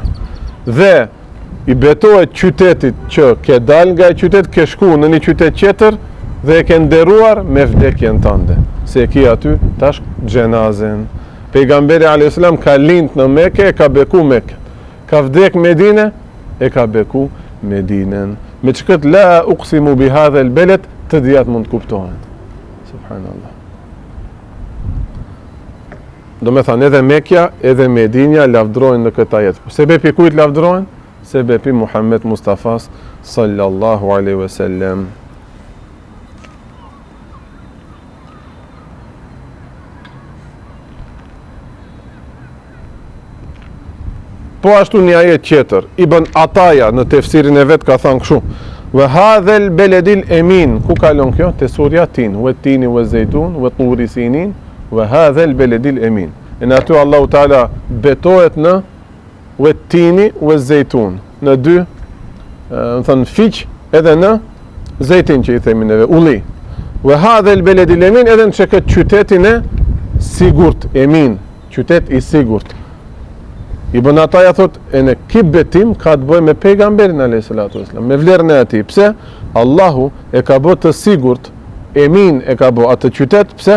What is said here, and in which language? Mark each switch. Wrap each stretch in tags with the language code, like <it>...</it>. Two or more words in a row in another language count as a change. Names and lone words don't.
<sq>Dhe i betohet qytetit që ke dal nga qytet, ke shku në një qytet tjetër dhe e ke nderuar me vdekjen tënde. Se e ki aty tash xhenazen. Pejgamberi a.s. ka lind në Mekë, e ka beku Mekën. Ka vdek Medinë, e ka beku Medinën. Me çka</sq> <ar>لا أقسم بهذا البلد,</ar> <sq>të dijat mund të kuptohen. Subhanallah. Do me thënë edhe Mekja, edhe Medinja lavdrojnë në këtë ajet. Sebepi kujt lavdrojnë? Sebepi Muhammed Mustafas</sq> <ar>صلى الله عليه وسلم.</ar> <sq>Po ashtu një ajet tjetër, Ibn Ataja në tefsirin e vet ka thënë kështu:</sq> <ar>"وهذا البلد الأمين",</ar> <sq>ku kalon kjo? Te surja Tin,</sq> <ar>"والتين والزيتون وطور سينين وهذا البلد الأمين".</ar> <sq>Në aty Allahu Taala betohet në</sq> <ar>والتين والزيتون,</ar> <sq>në dy, do thënë fiq, edhe në zeytin që i themi neve, ulli.</sq> <ar>وهذا البلد الأمين,</ar> <sq>edhe në këtë qytetin e sigurt, emin, qytet i sigurt. Ibn Ataja thot, e në kip betim ka të bëjë me pejgamberin a.s. me vlerën e ati. Pse? Allahu e ka bë të sigurt, emin e ka bë atë qytet, pse?</sq>